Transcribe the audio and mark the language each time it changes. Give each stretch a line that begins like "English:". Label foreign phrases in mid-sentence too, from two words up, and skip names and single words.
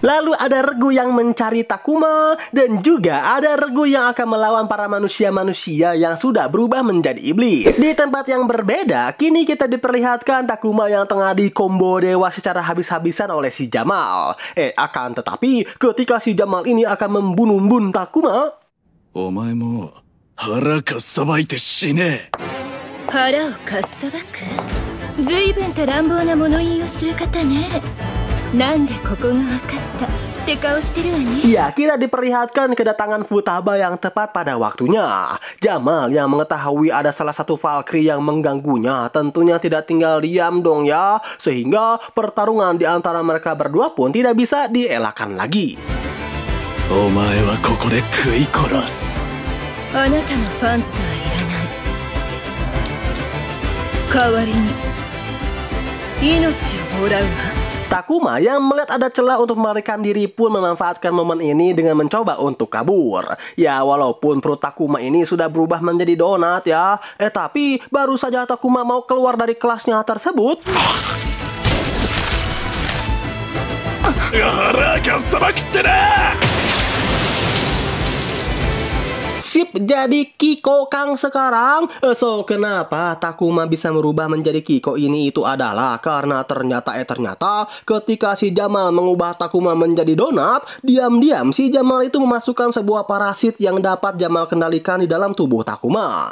Indonesian: Lalu ada regu yang mencari Takuma. Dan juga ada regu yang akan melawan para manusia-manusia yang sudah berubah menjadi iblis. Di tempat yang berbeda, kini kita diperlihatkan Takuma yang tengah dikombo dewa secara habis-habisan oleh si Jamal. Akan tetapi ketika si Jamal ini akan membunuh Bun Takuma,
Japanese: お前も腹かっさばいて死ね。腹をかっさばく随分と乱暴な物言いをする方ね。なんでここが分かったって顔してるわね。
Indonesian: ya kita diperlihatkan kedatangan Futaba yang tepat pada waktunya. Jamal yang mengetahui ada salah satu Valkyrie yang mengganggunya tentunya tidak tinggal diam dong ya. Sehingga pertarungan di antara mereka berdua pun tidak bisa dielakkan lagi.
Japanese: お前はここで食い殺す。あなたのパンツはいらない。代わりに命をもらうわ。
Indonesian: Takuma yang melihat ada celah untuk melarikan diri pun memanfaatkan momen ini dengan mencoba untuk kabur. Ya walaupun perut Takuma ini sudah berubah menjadi donat ya. Tapi baru saja Takuma mau keluar dari kelasnya tersebut,
Japanese: 腹かっさばくってな。
Indonesian: sip jadi Kiko Kang sekarang. So kenapa Takuma bisa merubah menjadi Kiko ini itu adalah karena ternyata ketika si Jamal mengubah Takuma menjadi donat, diam-diam si Jamal itu memasukkan sebuah parasit yang dapat Jamal kendalikan di dalam tubuh Takuma.